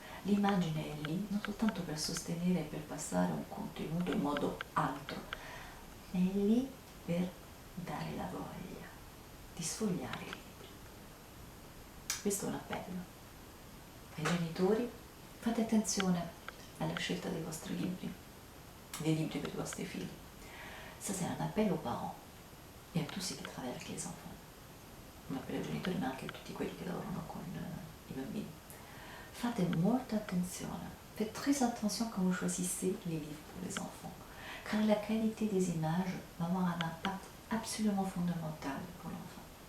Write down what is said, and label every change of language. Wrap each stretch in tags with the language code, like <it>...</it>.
<it>L'immagine è lì non soltanto per sostenere e per passare un contenuto in modo altro, ma è lì per dare la voglia di sfogliare i libri. Questo è un appello ai genitori: fate attenzione alla scelta dei vostri libri, dei libri per i vostri figli.</it> <fr>Ça c'est un appel aux parents et à tous ceux qui travaillent avec les enfants.</fr> <it>Un appello ai genitori, ma anche a tutti quelli che lavorano con i bambini. Fate molta attenzione,</it> <fr>faites très attention quand vous choisissez les livres pour les enfants, car la qualité des images va avoir un impact absolument fondamental pour l'enfant.</fr>